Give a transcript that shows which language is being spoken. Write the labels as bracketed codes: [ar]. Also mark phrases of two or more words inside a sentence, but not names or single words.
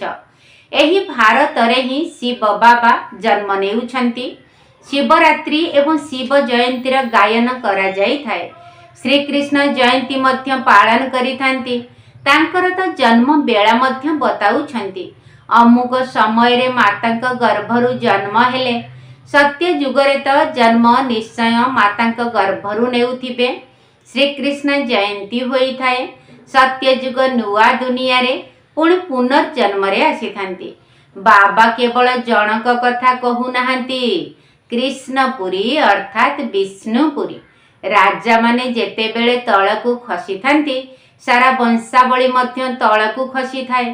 [or] ଏହି ଭାରତ ରେ ହିଁ ଶିବ ବାବା ଜନ୍ମ ନେଉଛନ୍ତି। ଶିବରାତ୍ରି ଏବଂ ଶିବ ଜୟନ୍ତୀର ଗାୟନ କରା ଯାଇ ଥାଏ। ଶ୍ରୀ କୃଷ୍ଣ ଜୟନ୍ତୀ ମଧ୍ୟ ପାଳନ କରି ଥାନ୍ତି। ତାଙ୍କର ତ ଜନ୍ମ ବେଳା ମଧ୍ୟ ବତାଉଛନ୍ତି। ଅମୁକ ସମୟ ରେ ମାତାଙ୍କ ଗର୍ଭରୁ ଜନ୍ମ ହେଲେ। ସତ୍ୟ ଯୁଗରେ ତ ଜନ୍ମ ନିଶ୍ଚୟ ମାତାଙ୍କ ଗର୍ଭରୁ ନେଉଥିବେ। ଶ୍ରୀ କୃଷ୍ଣ ଜୟନ୍ତୀ ହୋଇ ଥାଏ। ସତ୍ୟ ଯୁଗ ନୂଆ ଦୁନିଆ ରେ ପୁଣି ପୁନର୍ଜନ୍ମ ରେ ଆସି ଥାନ୍ତି। ବାବା କେବଳ ଜନକ କଥା କହୁ ନାହାନ୍ତି। କୃଷ୍ଣପୁରୀ ଅର୍ଥାତ ବିଷ୍ଣୁପୁରୀ ରାଜା ମାନେ ଯେତେବେଳେ ତଳକୁ ଖସି ଥାନ୍ତି ସାରା ବଂଶାବଳୀ ମଧ୍ୟ ତଳକୁ ଖସି ଥାଏ।